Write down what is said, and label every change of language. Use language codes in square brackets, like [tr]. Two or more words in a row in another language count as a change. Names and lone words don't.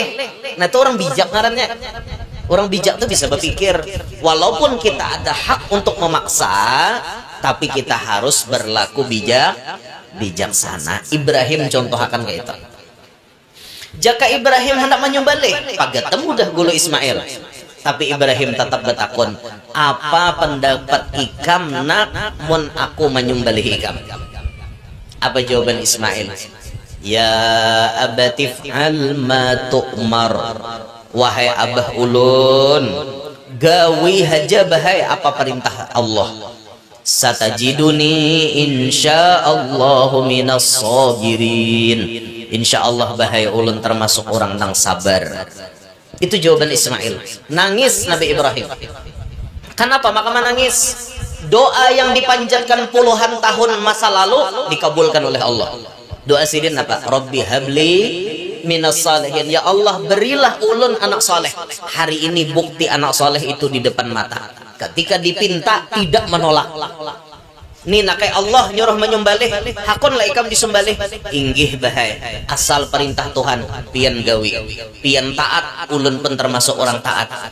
[bjn] Nah itu orang bijak ngarannya. Orang bijak tuh bisa berpikir, walaupun kita ada hak untuk memaksa, tapi kita harus berlaku bijaksana. Ibrahim contoh akan kayak itu. Jaka Ibrahim hendak menyembelih, pagetem udah gulu Ismail. Tapi Ibrahim tetap bertakun, apa pendapat ikam nak mun aku menyembelih ikam? Apa jawaban Ismail? [ar] يا أبت افعل ما تؤمر. [bjn] Wahai abah ulun, gawi haja bahai apa perintah Allah. [ar] ستجدني إن شاء الله من الصابرين. [bjn] Insyaallah bahai ulun termasuk orang yang sabar. Itu jawaban Ismail. Nangis Nabi Ibrahim. Kenapa maka menangis? Doa yang dipanjatkan puluhan tahun masa lalu dikabulkan oleh Allah. Doa sidin apa? [ar] رب هب لي من الصالحين. [bjn] Ya Allah berilah ulun anak soleh. Hari ini bukti anak soleh itu di depan mata. Ketika dipinta tidak menolak. Nih nakai Allah nyuruh menyembelih, hakon lah ikam disembelih. Inggih bahai, asal perintah Tuhan pian gawi, pian taat, ulun pun termasuk orang taat.